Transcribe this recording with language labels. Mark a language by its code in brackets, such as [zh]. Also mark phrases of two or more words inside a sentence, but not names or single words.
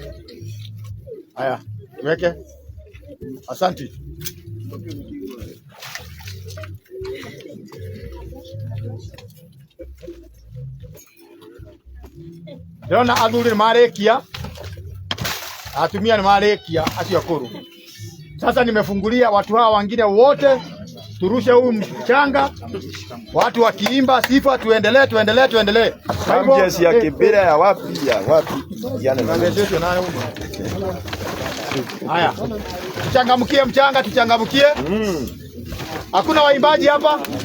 [sw] Haya, weke. Asante. [ki] Ndona athuri marekia. Atumia ni marekia acio akuru. [sw] Sasa nimefungulia watu hawa wengine wote turushe huu mchanga. Watu wakiimba sifa tuendelee. Kesi ya kibira ya wapi? Yana nayo. Haya. Tuchangamkie. Hakuna waimbaji hapa.